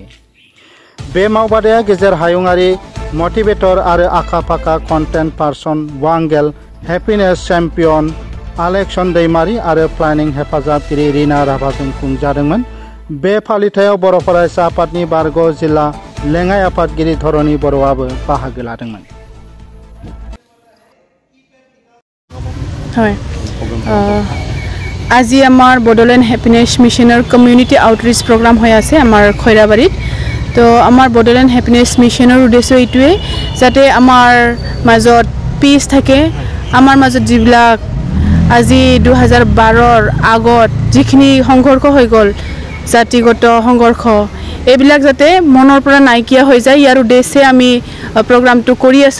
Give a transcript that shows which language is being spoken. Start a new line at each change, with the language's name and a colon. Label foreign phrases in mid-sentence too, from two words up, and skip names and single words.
Bodo: बे मावबादाया गेजेर हायुंआरि मटिवेटर आरो आखा फाखा
English: content person
Bodo: वांगेल
English: happiness champion
Bodo: आलेक्सन दैमारी आरो प्लानिं हेफाजाबगिरि रिना राभाजों खुंजादोंमोन। बे फालिथायाव बर' फरायसा आफादनि बारग' जिल्ला लेङाइ आफादगिरि धरणी बर'आबो बाहागो लादोंमोन।
Assamese: আজি আমাৰ বডোলেণ্ড হেপিনেছ মিছনৰ
English: community outreach program
Assamese: হৈ আছে আমাৰ খৈৰাবাৰীত। তো আমাৰ বডোলেণ্ড হেপিনেছ মিছনৰ উদ্দেশ্য এইটোৱে যাতে আমাৰ মাজত পিচ থাকে, আমাৰ মাজত যিবিলাক আজি 2012ৰ আগত যিখিনি সংঘৰ্ষ হৈ গ'ল, জাতিগত সংঘৰ্ষ, এইবিলাক যাতে মনৰ পৰা নাইকিয়া হৈ যায়, ইয়াৰ উদ্দেশ্যে আমি প্ৰগ্ৰামটো কৰি আছোঁ।